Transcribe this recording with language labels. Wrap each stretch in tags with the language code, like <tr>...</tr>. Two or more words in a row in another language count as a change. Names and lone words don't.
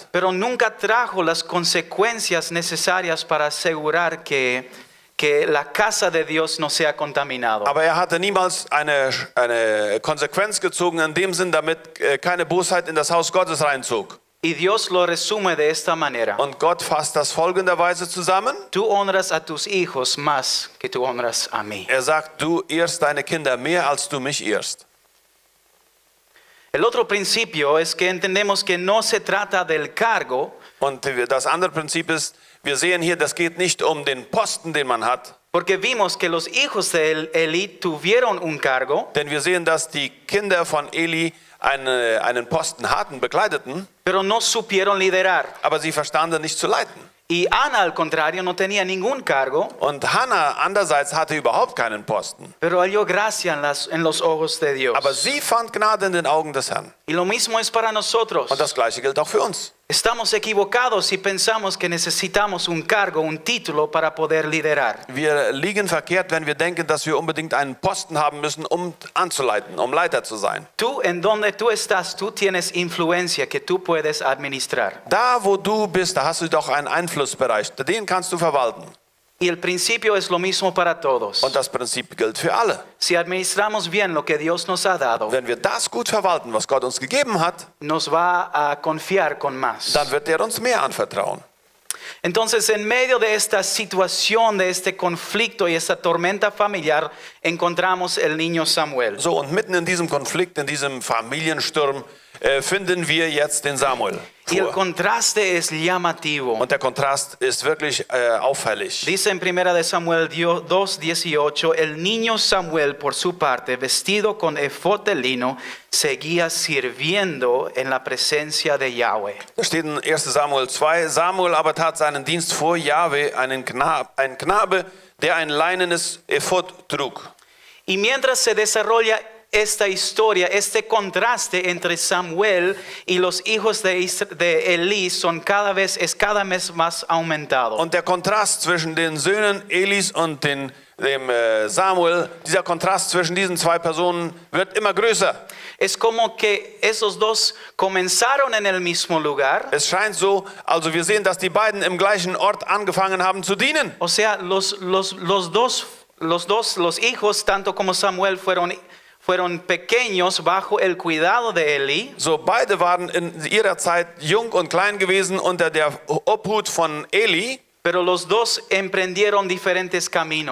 <es>Pero nunca trajo las consecuencias necesarias para asegurar que la casa de Dios no sea contaminado.</es> <de>Aber er hatte niemals eine Konsequenz gezogen in dem Sinn, damit keine Bosheit in das Haus Gottes reinzog.</de> <es>Y Dios lo resume de esta manera.</es> <de>Und Gott fasst das folgenderweise zusammen.</de> <es>Tú honras a tus hijos más que tú honras a mí.</es> <de>Er sagt, du ehrst deine Kinder mehr, als du mich ehrst.</de> <es>El otro principio es que entendemos que no se trata del cargo,</es> <de>Und das andere Prinzip ist, wir sehen hier, das geht nicht um den Posten, den man hat.</de> <es>porque vimos que los hijos de Elí tuvieron un cargo,</es> <de>Denn wir sehen, dass die Kinder von Eli einen Posten hatten, bekleideten,</de> <es>pero no supieron liderar.</es> <de>aber sie verstanden nicht zu leiten.</de> <es>Y Ana, al contrario, no tenía ningún cargo,</es> <de>Und Hannah andererseits hatte überhaupt keinen Posten.</de> <es>pero halló gracia en los ojos de Dios.</es> <de>Aber sie fand Gnade in den Augen des Herrn.</de> <es>Y lo mismo es para nosotros.</es> <de>Und das Gleiche gilt auch für uns.</de> <es>Estamos equivocados si pensamos que necesitamos un cargo, un título para poder liderar.</es> <de>Wir liegen verkehrt, wenn wir denken, dass wir unbedingt einen Posten haben müssen, um anzuleiten, um Leiter zu sein.</de> <es>Tú, en donde tú estás, tú tienes influencia que tú puedes administrar.</es> <de>Da, wo du bist, da hast du doch einen Einflussbereich. Den kannst du verwalten.</de> <es>Y el principio es lo mismo para todos.</es> <de>Und das Prinzip gilt für alle.</de> <es>Si administramos bien lo que Dios nos ha dado,</es> <de>Wenn wir das gut verwalten, was Gott uns gegeben hat,</de> <es>nos va a confiar con más.</es> <de>dann wird er uns mehr anvertrauen.</de> <es>Entonces, en medio de esta situación, de este conflicto y esta tormenta familiar, encontramos el niño Samuel.</es> <de>So, und mitten in diesem Konflikt, in diesem Familiensturm, finden wir jetzt den Samuel</de> <es>Y el</es> <de>vor.</de> <es>contraste es llamativo.</es> <de>Und der Kontrast ist wirklich auffällig.</de> <es>Dice en 1 de Samuel 2:18, el niño Samuel por su parte, vestido con efod de lino, seguía sirviendo en la presencia de Yahweh.</es> <de>Da steht in 1 Samuel 2, Samuel aber tat seinen Dienst vor Jahwe, ein Knabe, der ein leinenes Ephod trug.</de> <es>Y mientras se desarrolla esta historia, este contraste entre Samuel y los hijos de Elí es cada vez más aumentado.</es> <de>Und der Kontrast zwischen den Söhnen Elis und dem Samuel, dieser Kontrast zwischen diesen zwei Personen wird immer größer.</de> <es>Es como que esos dos comenzaron en el mismo lugar.</es> <de>Es scheint so, also wir sehen, dass die beiden im gleichen Ort angefangen haben zu dienen.</de> <es>O sea, los hijos, tanto como Samuel, fueron pequeños bajo el cuidado de Elí.</es> <de>So, beide waren in ihrer Zeit jung und klein gewesen unter der Obhut von Eli,</de> <es>Pero los dos emprendieron diferentes caminos.</es>